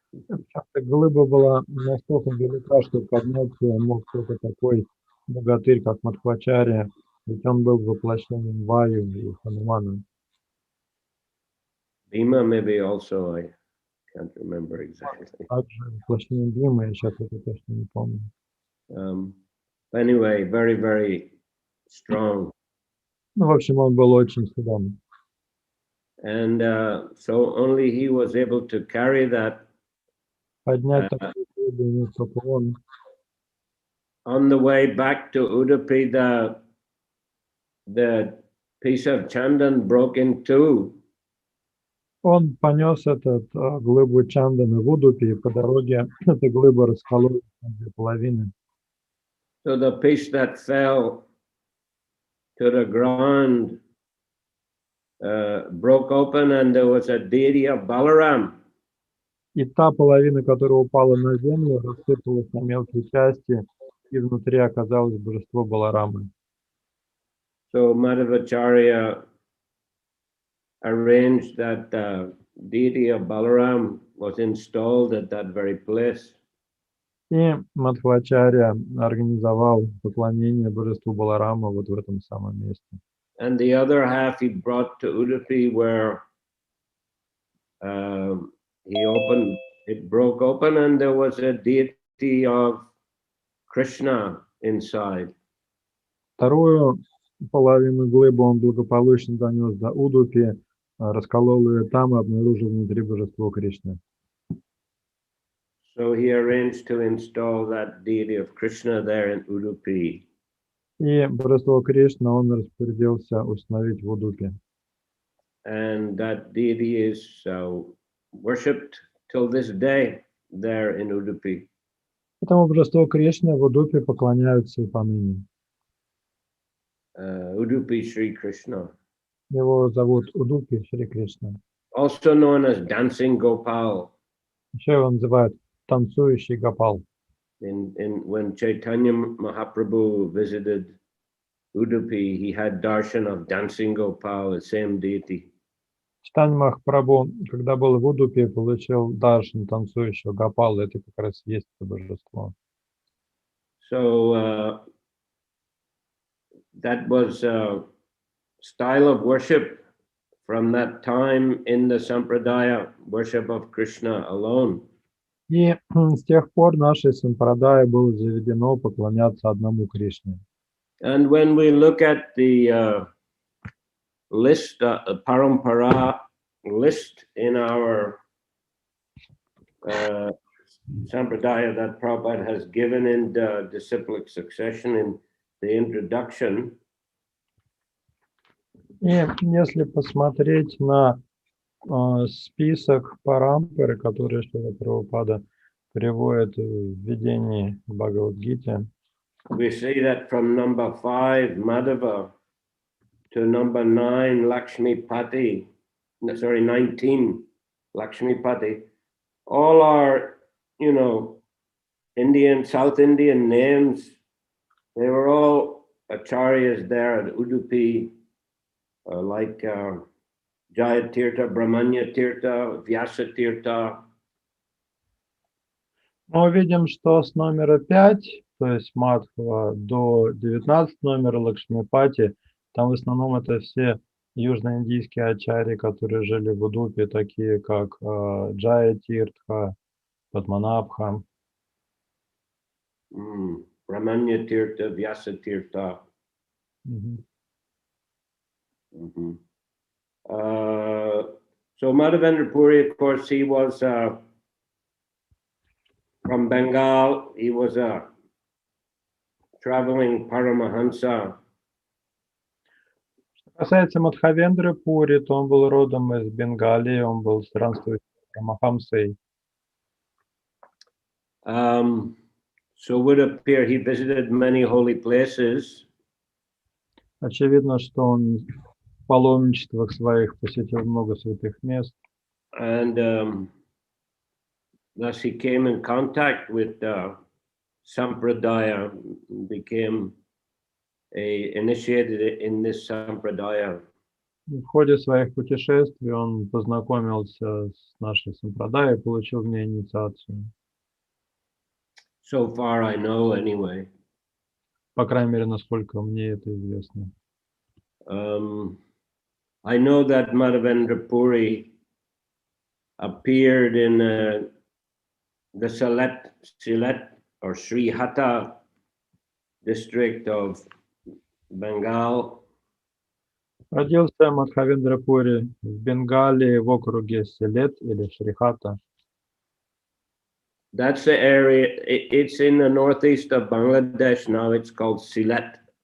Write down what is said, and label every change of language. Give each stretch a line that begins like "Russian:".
Russian: Эта глыба была настолько велика, что поднять ее мог только такой богатырь, как Мадхвачарья, Ведь он был воплощением Ваю и Ханумана.
English: Bhima maybe also, I can't remember exactly.
Russian: Также воплощением Бхимы, я сейчас это точно не помню.
English: Anyway, very, very strong.
Russian: Ну, в общем, он был очень силен.
English: And so only he was able to carry that
Russian: Поднять такую глыбу не только он.
English: on the way back to Udupi. The piece of chandan broke in two.
Russian: Он понес этот глыбу Чанданы в Удупи, и по дороге эта глыба раскололась на две половины.
English: So the piece that fell to the ground broke open, and there was a deity of Balaram.
Russian: И та половина, которая упала на землю, рассыпалась на мелкие части, и внутри оказалось божество Баларамы.
English: So Madhavacharya arranged that the deity of Balaram was installed at that very place.
Russian: И Мадхвачарья организовал поклонение божеству Баларама вот в этом самом месте.
English: And the other half he brought to Udupi, where it broke open, and there was a deity of Krishna inside.
Russian: Вторую половину глыбы он благополучно донес до Удупи, расколол ее там и обнаружил внутри божество Кришны.
English: So he arranged to install that deity of Krishna there in Udupi.
Russian: И божество Кришна он распорядился установить в Удупе.
English: And that deity is worshipped till this day there in Udupi.
Russian: Этому божеству Кришны в Удупе поклоняются и поныне.
English: Udupi Shri Krishna.
Russian: Его зовут Удупи Шри Кришна.
English: Also known as Dancing Gopal.
Russian: Еще его называют танцующий Гопал.
English: When Chaitanya Mahaprabhu visited Udupi, he had darshan of Dancing Gopal, the same deity.
Russian: Чайтанья Махапрабху, когда был в Удупе, получил даршан танцующего Гопала. Это как раз и есть это божество.
English: So that was a style of worship from that time in the Sampradaya, worship of Krishna alone.
Russian: И с тех пор нашей сампрадае было заведено поклоняться одному Кришне.
English: And when we look at the list, parampara list in our Sampradaya that Prabhupada has given in the disciplic succession in the introduction.
Russian: И если посмотреть на список парампары, которые Шрила Прабхупада приводит в введении к Бхагавад-гите,
English: we see that from number 5, Madhava, to number 9, 19, Lakshmipati, all are, Indian, South Indian names. They were all acharyas there at Udupi, like Jaya Tirtha, Brahmanya Tirtha, Vyasa Tirtha.
Russian: мы увидим, что с номера 5, то есть Мадхва, до 19 номера Лакшмипати, там в основном это все южноиндийские ачарьи, которые жили в Удупе, такие как Джая Тиртха, Падманабха.
English: Brahmanya Tirtha, Vyasa Tirtha. So Madhavendra Puri, of course, he was from Bengal. He was a traveling Paramahansa.
Russian: Что касается Мадхавендры Пури, то он был родом из Бенгалии, он был странствующим Парамахамсой.
English: So would appear he visited many holy places.
Russian: Очевидно, что он в паломничествах своих посетил много святых мест.
English: And thus he came in contact with Sampradaya, became initiated in this Sampradaya.
Russian: В ходе своих путешествий он познакомился с нашей сампрадаей и получил в ней инициацию.
English: So far I know anyway.
Russian: по крайней мере, насколько мне это известно.
English: I know that Madhavendra Puri appeared in the Sylhet or Sri Hatta district of Bengal.
Russian: Родился Мадхавендра Пури в Бенгалии в округе Силет или Шрихата.
English: That's the area, it's in the northeast of Bangladesh now, it's called Sylhet.